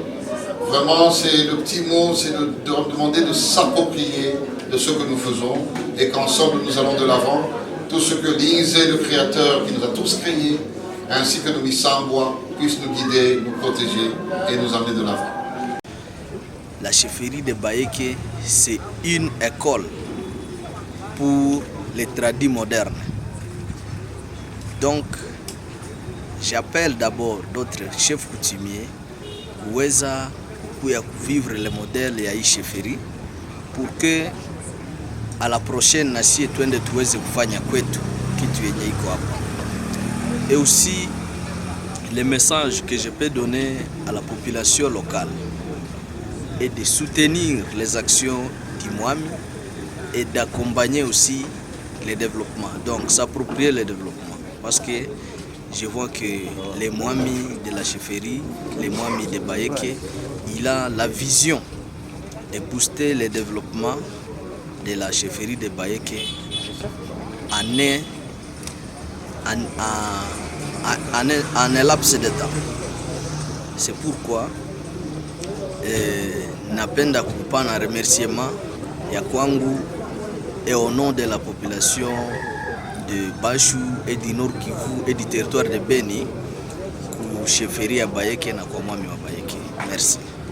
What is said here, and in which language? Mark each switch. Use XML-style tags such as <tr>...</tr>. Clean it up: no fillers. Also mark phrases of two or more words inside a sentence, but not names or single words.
<fr>Vraiment, c'est le petit mot, c'est de leur demander de s'approprier de ce que nous faisons et qu'ensemble nous allons de l'avant tout ce que Linze, le créateur qui nous a tous créés, ainsi que nos Missambois, puissent nous guider, nous protéger et nous amener de l'avant. La chefferie de Bayeke, c'est une école pour les tradis modernes. Donc, j'appelle d'abord d'autres chefs coutumiers</fr> <sw>kuweza kukuya</sw> <fr>vivre le modèle</fr> <sw>ya hii chefferie</sw> <fr>pour que à la prochaine</fr> <sw>nasi twende tuweze kufanya kwetu kitu yenye iko hapa.</sw> <fr>Et aussi le message que je peux donner à la population locale est de soutenir les actions du Mwami et d'accompagner aussi le développement. Donc s'approprier le développement parce que je vois que les Mwami de la chefferie, les Mwami de Bayeke, il a la vision de booster le développement de la chefferie de Bayeke en un laps de temps. C'est pourquoi</fr> <sw>napenda kupana remerciement ya kwangu</sw> <fr>et au nom de la population de Bashu et du Nord Kivu et du territoire de Beni</fr> <sw>ku chefferie ya Bayeke na kwa Mwami wa Bayeke.</sw> <fr>Merci.</fr>